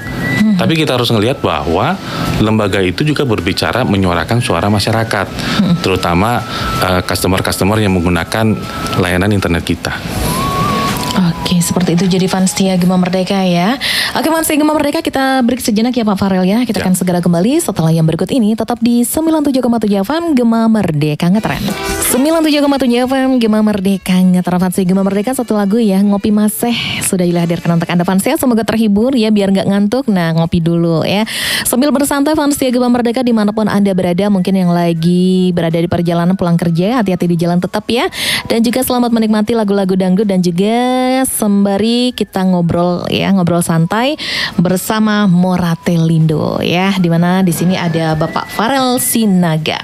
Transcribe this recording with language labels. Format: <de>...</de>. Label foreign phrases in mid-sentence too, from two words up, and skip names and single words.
<id>Tapi kita harus melihat bahwa lembaga itu juga berbicara menyuarakan suara masyarakat, terutama customer-customer yang menggunakan layanan internet kita. Oke, seperti itu jadi Vanstia Gema Merdeka ya. Oke, Vanstia Gema Merdeka, kita break sejenak ya Pak Farel ya. Kita akan segera kembali setelah yang berikut ini. Tetap di 97,7 FM Gema Merdeka Ngetren. 97,7 FM Gema Merdeka Ngetren. Vanstia Gema Merdeka, satu lagu ya, Ngopi Maseh sudah dihadirkan untuk Anda Vanstia. Semoga terhibur ya, biar nggak ngantuk. Nah, ngopi dulu ya. Sambil bersantai Vanstia Gema Merdeka dimanapun Anda berada. Mungkin yang lagi berada di perjalanan pulang kerja, hati-hati di jalan tetap ya. Dan juga selamat menikmati lagu-lagu dangdut, dan juga sembari kita ngobrol ya, ngobrol santai bersama Moratelindo ya, dimana di sini ada Bapak Farel Sinaga.</id>